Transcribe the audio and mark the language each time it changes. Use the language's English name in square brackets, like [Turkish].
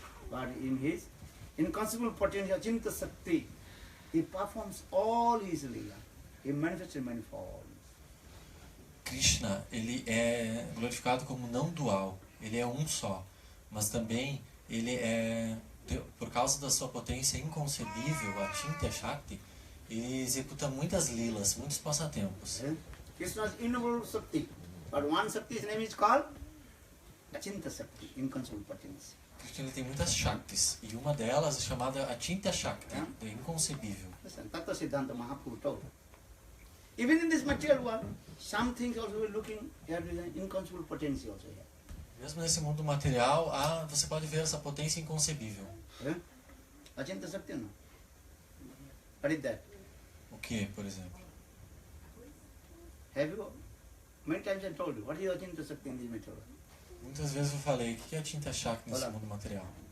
[English] But in his inconceivable potential, Achinta Sakti, he performs all his lila. He manifests in many forms. [Portuguese] Krishna, ele é glorificado como não dual, ele é um só, mas também ele é, por causa da sua potência inconcebível, a Achinta Shakti, ele executa muitas lilas, muitos passatempos. [English] Krishna's innumerable Sakti, but one Sakti's name is called Achinta Sakti, inconceivable potency. [Portuguese] Krishna ele tem muitas Shaktis, e uma delas é chamada Achinta Shakti, do inconcebível. [English] Listen, Tattva Siddhanta Mahaprabhu told. Even in this material world, some things also we're looking at an inconceivable potency also here. [Portuguese] Mesmo nesse mundo material, você pode ver essa potência inconcebível. [English] Achinta Sakti, no? What is that? [Portuguese] O que, por exemplo? [English] Have you? Many times I told you, what is Achinta Sakti in this material world? [Portuguese] Muitas vezes eu falei, o que é a Achinta Shakti nesse mundo material?